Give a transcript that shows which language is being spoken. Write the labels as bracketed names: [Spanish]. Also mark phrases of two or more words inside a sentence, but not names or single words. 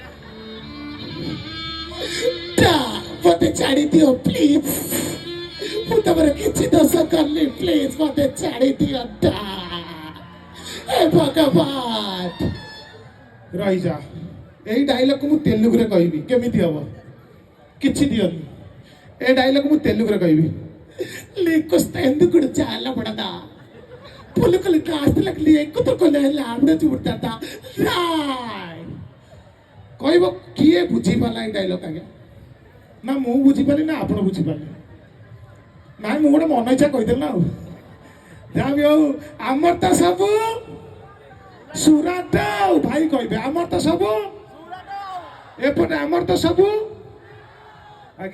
[Odia] ମତେ ଛାଡ଼ି ଦିଅ ପ୍ଲିଜ ମୁଁ ତମର କିଛି ଦୋଷ କରିନି ପ୍ଲିଜ ମତେ ଛାଡ଼ି ଦିଅ ହେ ଭଗବାନ ରହିଯା ଏଇ ଡାଇଲଗକୁ ମୁଁ ତେଲୁଗୁରେ କହିବି କେମିତି ହବ କିଛି ଦିଅନି ଏ ଡାଇଲଗ ମୁଁ ତେଲୁଗୁରେ କହିବି [Telugu] నీకొస్తే ఎందుకు చాలా పడదా పులుకలు కాస్తలకు ఎక్కుతుకొని ఆవిడ చూడతా రాయ్ [Odia] କହିବ କିଏ ବୁଝିପାରିଲା ଏଇ ଡାଇଲଗ ଆଜ୍ଞା ନା ମୁଁ ବୁଝିପାରିଲି ନା ଆପଣ ବୁଝିପାରିଲେ ନାଇଁ ମୁଁ ଗୋଟେ ମନ ଇଚ୍ଛା କହିଦେଲି ନା ଆଉ ଯାହା ବି ହଉ ଆମର ତ ସବୁ ସୁରାଟ ଆଉ ଭାଇ କହିବେ ଆମର ତ ସବୁ ଏପଟେ ଆମର ତ ସବୁ ଆଜ୍ଞା